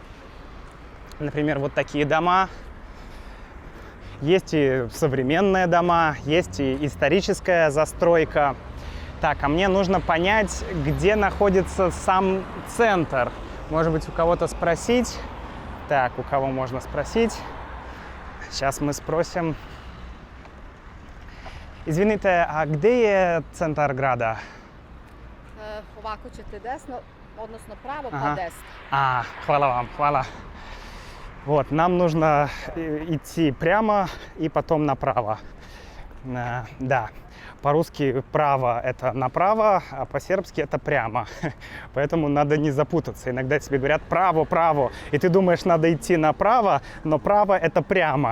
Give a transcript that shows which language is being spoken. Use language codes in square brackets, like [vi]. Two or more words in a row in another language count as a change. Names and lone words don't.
[ru] Например, вот такие дома. Есть и современные дома, есть и историческая застройка. Так, а мне нужно понять, где находится сам центр. Может быть, у кого-то спросить. Так, у кого можно спросить? Сейчас мы спросим. [sr] Izvinite, a gde je centar grada? Ovako ćete desno, odnosno pravo pa desno. Hvala vam, hvala. [ru] Вот, нам нужно идти прямо и потом направо. Да, по-русски право – это направо, а по-сербски – это прямо. Поэтому надо не запутаться. Иногда тебе говорят «право, право», и ты думаешь, надо идти направо, но право – это прямо.